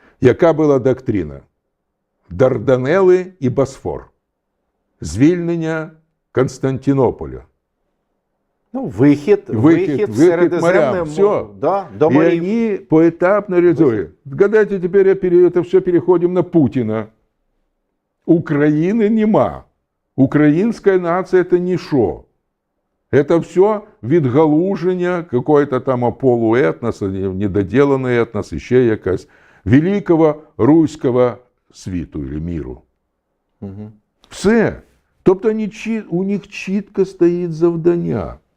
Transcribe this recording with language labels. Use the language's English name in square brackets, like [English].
[Ukrainian] Яка була доктрина? Дарданели і Босфор. Звільнення Константинополя. Ну, вихід в Середземне [Russian] Все. Да, до И [Ukrainian] морів. [Russian] они поэтапно реализуют. Гадайте, теперь это все переходим на Путина. Украины нема. Украинская нация это ничто. Это все відгалуження, какой-то там полуетнос, недоделанный етнос, ще якась, великого руського світу или міру. Угу. Все. [Ukrainian] Тобто у них чітко стоїть завдання.